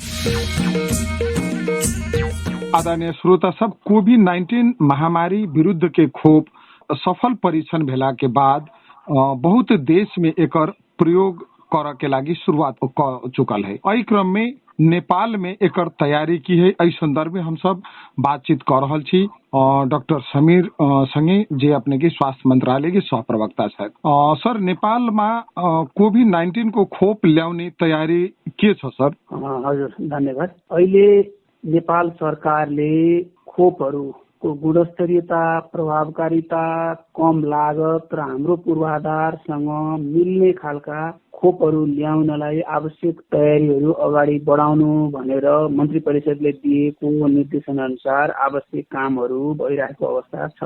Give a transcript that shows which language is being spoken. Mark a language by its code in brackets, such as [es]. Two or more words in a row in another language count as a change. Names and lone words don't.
[mai] आदरणीय श्रोता सब, कोविड-19 महामारी विरुद्ध के खोप सफल परीक्षण भेला के बाद बहुत देश में एकर प्रयोग कर के लागी शुरुआत कर चुकल है। एहि क्रम में नेपाल में एकर तैयारी की है। एहि संदर्भ में हम सब बातचीत कर रहल छी डॉक्टर समीर संगे, जे अपने के स्वास्थ्य मंत्रालय के सह प्रवक्ता छथि। [ne] सर, नेपाल में कोविड-19 को खोप ल्याउने तैयारी के छ सर? हजुर, धन्यवाद। अहिले नेपाल सरकारले खोपहरूको गुणस्तरीयता, प्रभावकारिता, कम लागत र हाम्रो पूर्वाधारसँग मिल्ने खालका खोपहरू ल्याउनलाई आवश्यक तयारीहरू अगाडि बढाउनु भनेर मन्त्री परिषदले दिएको निर्देशन अनुसार आवश्यक कामहरू भइरहेको अवस्था छ।